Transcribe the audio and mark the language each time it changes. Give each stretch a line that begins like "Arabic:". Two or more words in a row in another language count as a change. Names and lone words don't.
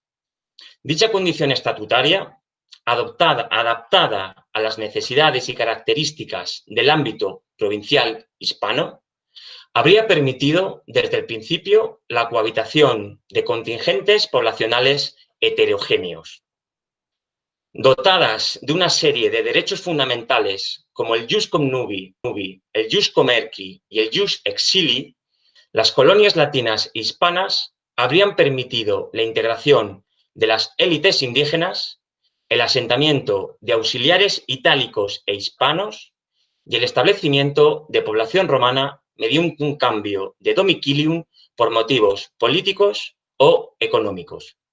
Spanish: Dicha condición estatutaria, adaptada a las necesidades y características del ámbito provincial hispano, habría permitido desde el principio la cohabitación de contingentes poblacionales heterogéneos. Dotadas de una serie de derechos fundamentales como el
Latin: jus connubii,
Spanish: el
Latin: jus comerci
Spanish: y el
Latin: jus exilii,
Spanish: las colonias latinas hispanas habrían permitido la integración de las élites indígenas, el asentamiento de auxiliares itálicos e hispanos y el establecimiento de población romana mediante un cambio de domicilium por motivos políticos o económicos.